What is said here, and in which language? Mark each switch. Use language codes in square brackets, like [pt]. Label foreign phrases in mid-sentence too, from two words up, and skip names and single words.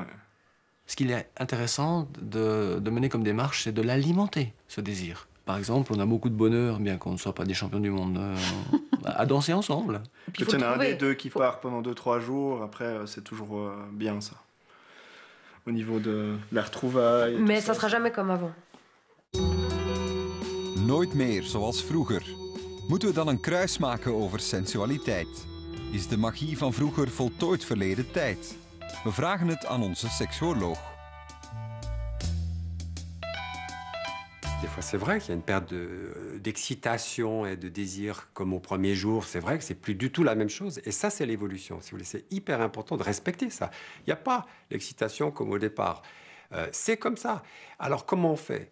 [fr] Ce qu'il est intéressant de mener comme démarche, c'est de l'alimenter, ce désir. Par exemple, on a beaucoup de bonheur, bien qu'on ne soit pas des champions du monde, à danser ensemble. Peut-être qu'il y en a un des deux qui part pendant 2-3 jours, après c'est toujours bien ça. Au niveau de la retrouvaille. Mais ça sera jamais comme avant. [nl] Nooit meer zoals vroeger. Moeten we dan een kruis maken over sensualiteit? Is de magie van vroeger voltooid verleden tijd? We vragen het aan onze seksuoloog. [fr] Des fois, c'est vrai qu'il y a une perte d'excitation et de désir comme au premier jour. C'est vrai que c'est plus du tout la même chose. Et ça, c'est l'évolution. Si vous voulez, c'est hyper important de respecter ça. Il n'y a pas l'excitation comme au départ. C'est comme ça. Alors, comment on fait?